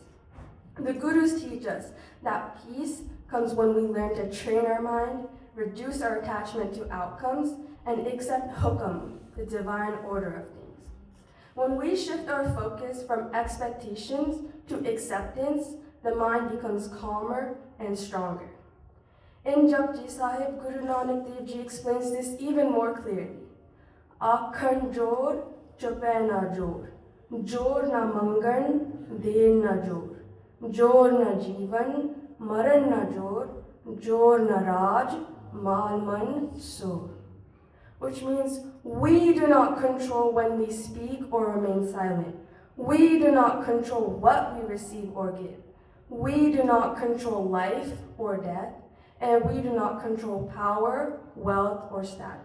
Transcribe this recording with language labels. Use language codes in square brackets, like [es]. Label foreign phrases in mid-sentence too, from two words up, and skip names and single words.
[en] The gurus teach us that peace comes when we learn to train our mind, reduce our attachment to outcomes, and accept hukam, the divine order of things. When we shift our focus from expectations to acceptance, the mind becomes calmer and stronger. In Japji Sahib, Guru Nanak Dev Ji explains this even more clearly. [pa] ਆਖਣਿ ਜੋਰੁ, ਚੁਪੈ ਨਾ ਜੋਰੁ। ਜੋਰੁ ਨ ਮੰਗਣਿ, ਦੇਰ ਨ ਜੋਰੁ. ਜੋਰੁ ਨ ਜੀਵਣਿ, ਮਰਣਿ ਨ ਜੋਰੁ. ਜੋਰੁ ਨ ਰਾਜਿ, ਮਾਲਿ ਮਨਿ ਸੋਰੁ. [en] Which means we do not control when we speak or remain silent. We do not control what we receive or give. We do not control life or death, and we do not control power, wealth, or status.